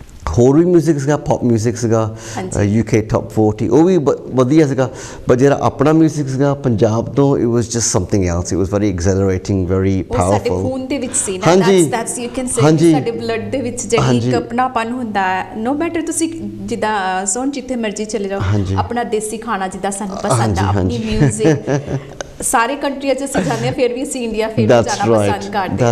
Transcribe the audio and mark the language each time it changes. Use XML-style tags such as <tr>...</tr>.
<pa>ਹੋਰ ਵੀ ਮਿਊਜ਼ਿਕ ਸੀਗਾ, pop music ਸੀਗਾ, UK ਟੌਪ 40, ਉਹ ਵੀ ਵਧੀਆ ਸੀਗਾ। ਬਟ ਜਿਹੜਾ ਆਪਣਾ ਮਿਊਜ਼ਿਕ ਸੀਗਾ ਪੰਜਾਬ ਤੋਂ,</pa> <en>it was just something else. It was very exhilarating, very powerful.</en> <pa>ਉਹ ਸਾਡੇ ਖੂਨ ਦੇ ਵਿੱਚ ਸੀ ਨਾ,</pa> <en>that's you can say</en> <pa>ਸਾਡੇ ਬਲੱਡ ਦੇ ਵਿੱਚ ਜਿਹੜੀ ਇੱਕ ਆਪਣਾਪਨ ਹੁੰਦਾ ਹੈ।</pa> <en>no matter</en> <pa>ਤੁਸੀਂ ਜਿੱਦਾਂ ਸੋਨ ਜਿੱਥੇ ਮਰਜ਼ੀ ਚਲੇ ਜਾਓ, ਆਪਣਾ ਦੇਸੀ ਖਾਣਾ ਜਿੱਦਾਂ ਸਾਨੂੰ ਪਸੰਦ ਆ, ਆਪਣੀ ਮਿਊਜ਼ਿਕ ਸਾਰੇ ਕੰਟਰੀਆਂ 'ਚ ਅਸੀਂ ਜਾਂਦੇ ਹਾਂ, ਫਿਰ ਵੀ ਅਸੀਂ ਇੰਡੀਆ ਫਿਰ ਜਾਣਾ ਪਸੰਦ ਕਰਦੇ ਹਾਂ।</pa>